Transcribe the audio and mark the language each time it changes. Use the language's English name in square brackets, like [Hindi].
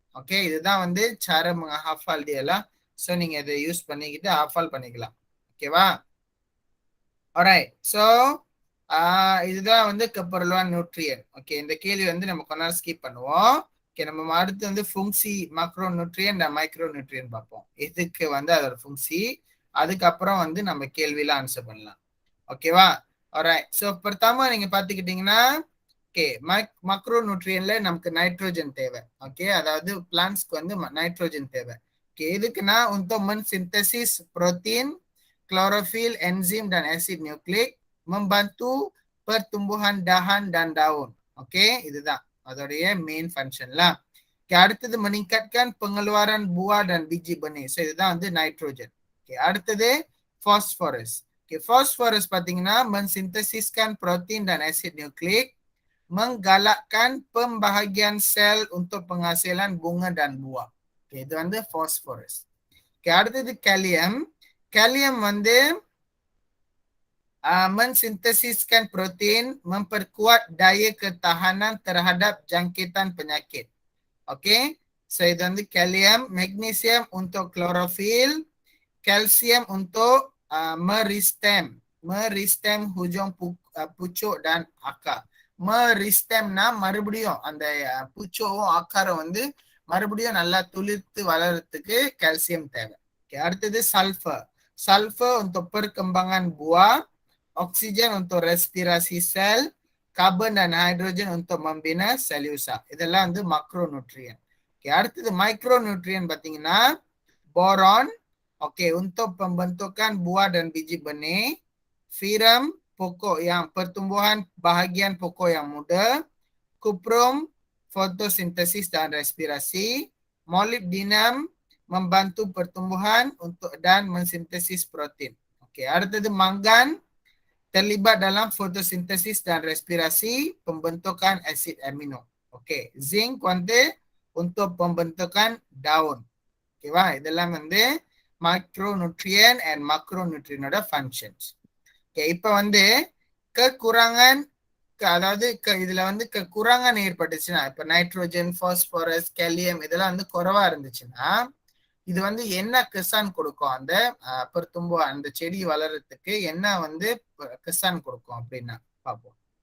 [Malay] Okay, [Tamil] இதுதான் வந்து [Malay] cara menghafal dia lah. [Tamil] So நீங்க இதை யூஸ் பண்ணிக்கிட்டு ஹாஃபால் பண்ணிக்கலாம். ஓகேவா? ஆல்ரைட், ஸோ இதுதான் வந்து கெப்பர்லுவான் நியூட்ரியன். ஓகே, இந்த கேள்வி வந்து நம்ம கொஞ்ச நேரம் ஸ்கிப் பண்ணுவோம். ஓகே, நம்ம அடுத்து வந்து ஃபுங்சி, மக்ரோ நியூட்ரியன், மைக்ரோ நியூட்ரியன் பார்ப்போம். இதுக்கு வந்து அதோட ஃபுங்சி, அதுக்கப்புறம் வந்து நம்ம கேள்வியில ஆன்சர் பண்ணலாம். ஓகேவா? ஆல்ரைட், ஸோ pertama நீங்க பார்த்துக்கிட்டீங்கன்னா ஓகே, மக்ரோ நியூட்ரியன்ல நமக்கு நைட்ரோஜன் தேவை. ஓகே, அதாவது பிளான்ட்ஸ்க்கு வந்து நைட்ரோஜன் தேவை. ஓகே, எதுக்குன்னா [Malay] untuk mensintesis protein, klorofil, enzim dan asid nukleik, membantu pertumbuhan dahan dan daun. [Tamil] Okay, இதுதான் அதோடைய மெயின் ஃபங்க்ஷன்லாம். [Malay] ஓகே, அடுத்தது meningkatkan pengeluaran buah dan biji benih. [Tamil] So இதுதான் வந்து நைட்ரோஜன். ஓகே, அடுத்தது phosphorus. [Malay] ஓகே, [Tamil] phosphorus பார்த்தீங்கன்னா [Malay] mensintesiskan protein dan asid nukleik, menggalakkan pembahagian sel untuk penghasilan bunga dan buah. [Tamil] Okay, இது வந்து phosphorus. ஓகே, அடுத்தது kalium. [Malay] Kalium வந்து mensintesiskan protein, memperkuat daya ketahanan terhadap jangkitan penyakit. Okay, so itu வந்து kalium. Magnesium untuk klorofil, kalsium untuk meristem hujung pucuk dan akar. [Tamil] meristemனா மறுபடியும் அந்த பூச்சோவும் ஆக்காரம் வந்து மறுபடியும் நல்லா துளிர்த்து வளர்றதுக்கு கால்சியம் தேவை. அடுத்தது sulphur. [Malay] சல்ஃபர் untuk perkembangan buah, oksigen untuk respirasi sel, carbon dan hydrogen untuk membina selusa. இதெல்லாம் வந்து மக்ரோ நியூட்ரியன். அடுத்தது மைக்ரோ நியூட்ரியன் பார்த்தீங்கன்னா boron, untuk pembentukan buah dan biji benih, Ferum, pokok yang pertumbuhan bahagian pokok yang muda, cuprum, fotosintesis dan respirasi, molybdenum, membantu pertumbuhan untuk dan mensintesis protein. அடுத்தது mangan, terlibat dalam fotosintesis dan respirasi, pembentukan asid amino. Zinc வந்து untuk pembentukan daun. [Tamil] ஓகேவா? இதெல்லாம் வந்து micronutrient and மேக்ரோநியூட்ரியனோட functions. Okay, இப்போ வந்து கக்குறாங்கன், அதாவது இதுல வந்து குரங்கன் ஏற்பட்டுச்சுன்னா, இப்ப நைட்ரோஜன், பாஸ்பரஸ், கேலியம் இதெல்லாம் வந்து குறைவா இருந்துச்சுன்னா இது வந்து என்ன கிசான் கொடுக்கும், அந்த பெருத்தும்பு அந்த செடி வளர்றதுக்கு என்ன வந்து கிசான் கொடுக்கும் அப்படின்னா பார்ப்போம்.